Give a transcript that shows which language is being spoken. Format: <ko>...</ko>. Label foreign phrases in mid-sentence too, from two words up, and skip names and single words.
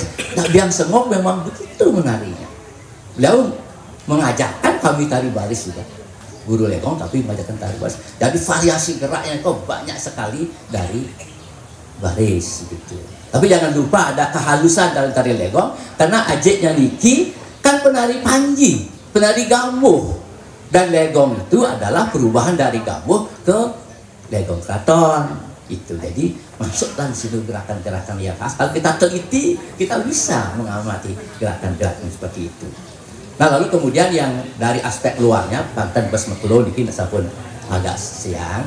<id>Nah, Biang Sengok memang begitu menarinya. Beliau mengajarkan kami tari baris juga. Guru legong tapi mengajarkan tari baris. Jadi variasi geraknya kok banyak sekali dari baris gitu. Tapi jangan lupa ada kehalusan dalam tari legong, karena ajiknya Niki kan penari Panji, penari gambuh. Dan legong itu adalah perubahan dari gambuh ke legong keraton itu. Jadi masuklah di situ gerakan-gerakan yang khas. Kalau kita teliti, kita bisa mengamati gerakan-gerakan seperti itu. Nah, lalu kemudian yang dari aspek luarnya, Panten Besmeklo dikit pun agak siang.</id>